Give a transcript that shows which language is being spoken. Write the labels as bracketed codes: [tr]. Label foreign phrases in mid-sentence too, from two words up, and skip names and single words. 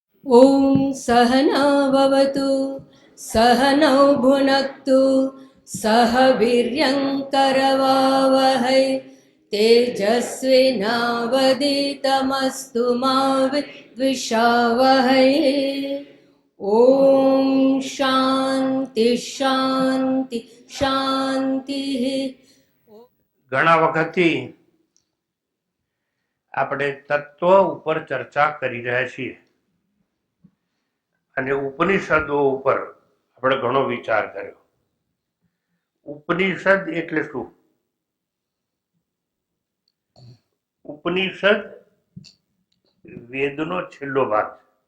[sa] ॐ सहना भवतु सहनौ भुनक्तु सह वीर्यङ्करवावहै तेजस्विनावदितमस्तु मा विद्विषावहै। ॐ शान्ति शान्ति शान्तिः। [gu] ઘણા વખતથી આપણે તત્વ ઉપર ચર્ચા કરી રહ્યા છીએ અને ઉપનિષદો ઉપર આપણે ઘણો વિચાર કર્યો. ઉપનિષદ એટલે શું? ઉપનિષદ વેદનો છેલ્લો ભાગ છે.